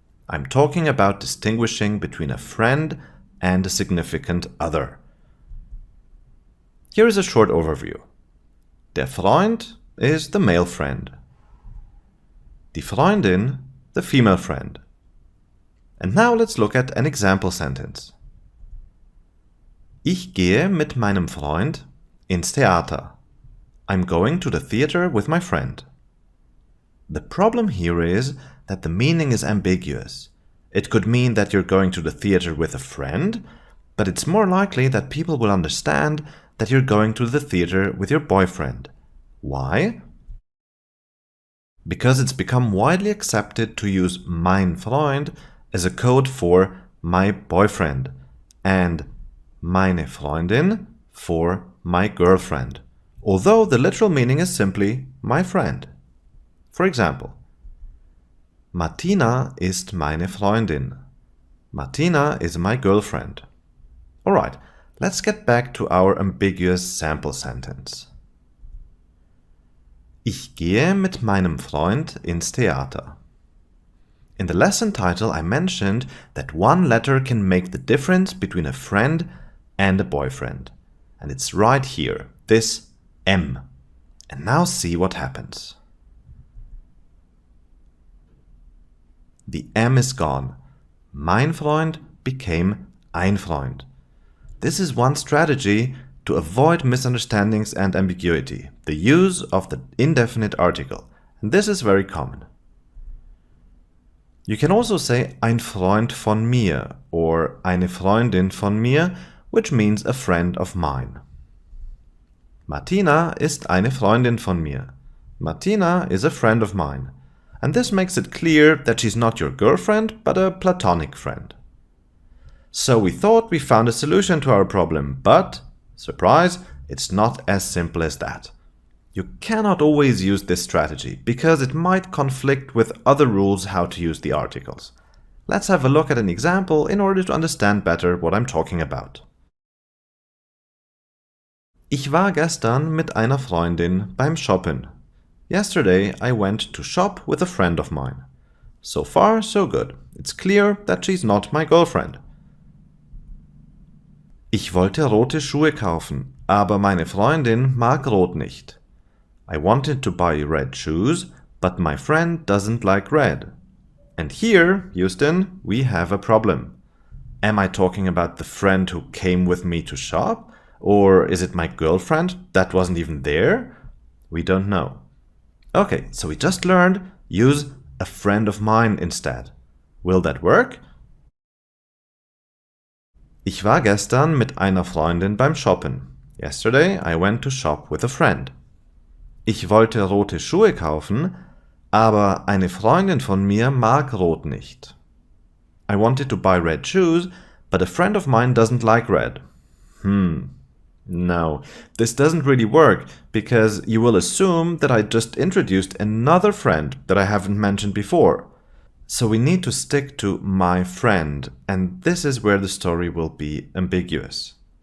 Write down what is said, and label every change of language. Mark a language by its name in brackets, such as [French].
[English] I'm talking about distinguishing between a friend and a significant other. Here is a short overview. [German] Der Freund [English] is the male friend. [German] Die Freundin, [English] the female friend. And now let's look at an example sentence. [German] Ich gehe mit meinem Freund ins Theater. [English] I'm going to the theater with my friend. The problem here is that the meaning is ambiguous. It could mean that you're going to the theater with a friend, but it's more likely that people will understand that you're going to the theater with your boyfriend. Why? Because it's become widely accepted to use [German] mein Freund [English] as a code for my boyfriend and [German] meine Freundin [English] for my girlfriend, although the literal meaning is simply my friend. For example, [German] Martina ist meine Freundin. [English] Martina is my girlfriend. Alright, let's get back to our ambiguous sample sentence. [German] Ich gehe mit meinem Freund ins Theater. [English] In the lesson title I mentioned that one letter can make the difference between a friend and a boyfriend. And it's right here, this M. And now see what happens. The M is gone. [German] Mein Freund [English] became [German] ein Freund. [English] This is one strategy to avoid misunderstandings and ambiguity, the use of the indefinite article. And this is very common. You can also say [German] ein Freund von mir [English] or [German] eine Freundin von mir, [English] which means a friend of mine. [German] Martina ist eine Freundin von mir. [English] Martina is a friend of mine. And this makes it clear that she's not your girlfriend, but a platonic friend. So we thought we found a solution to our problem, but, surprise, it's not as simple as that. You cannot always use this strategy, because it might conflict with other rules how to use the articles. Let's have a look at an example in order to understand better what I'm talking about. [German] Ich war gestern mit einer Freundin beim Shoppen. [English] Yesterday I went to shop with a friend of mine. So far, so good. It's clear that she's not my girlfriend. [German] Ich wollte rote Schuhe kaufen, aber meine Freundin mag rot nicht. [English] I wanted to buy red shoes, but my friend doesn't like red. And here, Houston, we have a problem. Am I talking about the friend who came with me to shop? Or is it my girlfriend that wasn't even there? We don't know. Okay, so we just learned use a friend of mine instead. Will that work? [German] Ich war gestern mit einer Freundin beim Shoppen. [English] Yesterday I went to shop with a friend. [German] Ich wollte rote Schuhe kaufen, aber eine Freundin von mir mag rot nicht. [English] I wanted to buy red shoes, but a friend of mine doesn't like red. No, this doesn't really work because you will assume that I just introduced another friend that I haven't mentioned before. So we need to stick to my friend, and this is where the story will be ambiguous.